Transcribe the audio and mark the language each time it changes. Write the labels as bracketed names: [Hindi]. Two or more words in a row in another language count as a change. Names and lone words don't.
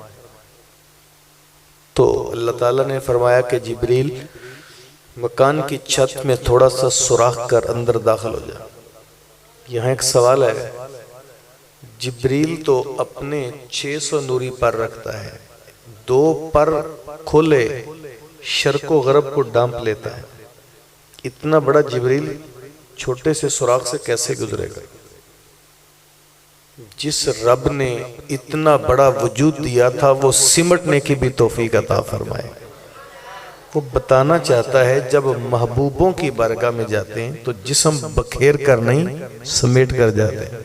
[Urdu] تو اللہ تعالیٰ نے فرمایا کہ جبریل مکان کی چھت میں تھوڑا سا سوراخ کر اندر داخل ہو جا۔ یہاں ایک سوال ہے، جبریل تو اپنے 600 نوری پر رکھتا ہے، 2 پر کھولے شرق و غرب کو ڈانپ لیتا ہے، اتنا بڑا جبریل چھوٹے سے سوراخ سے کیسے گزرے گا؟ جس رب نے اتنا بڑا وجود دیا تھا وہ سمٹنے کی بھی توفیق عطا فرمائے۔ وہ بتانا چاہتا ہے جب محبوبوں کی بارگاہ میں جاتے ہیں تو جسم بکھیر کر نہیں سمیٹ کر جاتے ہیں۔